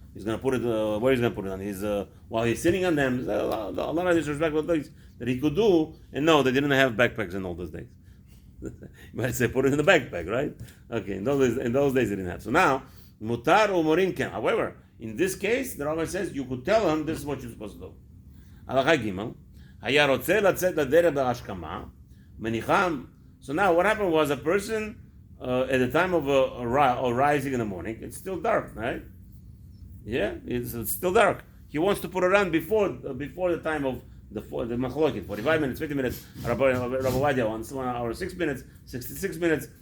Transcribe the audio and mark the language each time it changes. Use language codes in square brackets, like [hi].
[en] He's going to put it, where he's going to put it on? While he's sitting on them, a lot of disrespectful things that he could do. And no, they didn't have backpacks in all those days. You might say, put it in the backpack, right? Okay, in those days they didn't have. So now, mutar or morin can. However, in this case, the rabbi says you could tell him this is what you're supposed to do. Halacha gimel. [he] היה רוצה לצאת לדרך בהשכמה, מניחם. [en] So now what happened was a person at the time of rising in the morning, it's still dark, right? Yeah, it's still dark. He wants to put it on before the time of the machloket, 45 minutes, 50 minutes. Rabbi Wadia wants 1 hour, 6 minutes, 66 minutes.